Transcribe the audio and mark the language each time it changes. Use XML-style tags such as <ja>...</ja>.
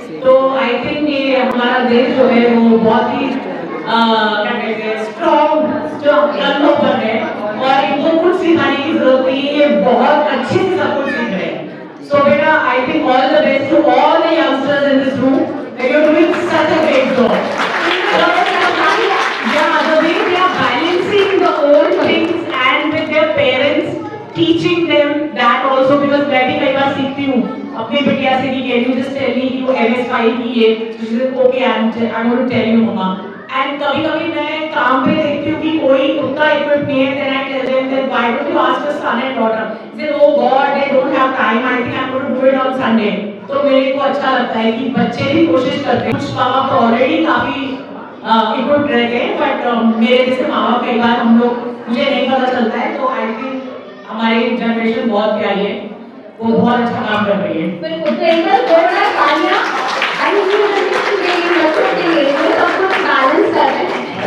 <hi>तो I think ये हमारा देश जो है वो बहुत ही क्या कहते हैं स्ट्रॉन्ग जो कंधों पर है और इनको कुछ सिखाने की जरूरत नहीं है, ये बहुत अच्छे से सब कुछ सीख रहे हैं।</hi> <en>So बेटा I think all the best to all the youngsters in this room, you are doing such a great job. Yeah, the way they are balancing the old things and with their parents, teaching them that also, because</en> <hi>मैं भी कई बार सीखती हूँ अपने बिटिया से</hi> <en>कि can you just tell me you MS5 की ये, she said okay I'm going to tell you mama, and</en> <hi>कभी-कभी मैं काम पे देखती हूँ कि कोई उतना equipped नहीं है,</hi> <en>then I tell them that why don't you ask your son and daughter, they say oh God they don't have time, I think I'm going to do it on Sunday।</en> <hi>तो मेरे को अच्छा लगता है कि बच्चे भी कोशिश करते हैं, कुछ माँ बाप तो ऑलरेडी काफी इक्विप्ड रहते हैं, बट मेरे जैसे माँ बाप कई बार हम लोग मुझे नहीं पता चलता है, तो आई थिंक हमारी जनरेशन बहुत प्यारी है, वो बहुत अच्छा काम कर रही है। बिल्कुल, तो एक बार जोरदार तालियां आई न्यू जनरेशन के लिए, बच्चों के लिए जो सब कुछ बैलेंस कर रहे हैं।</hi>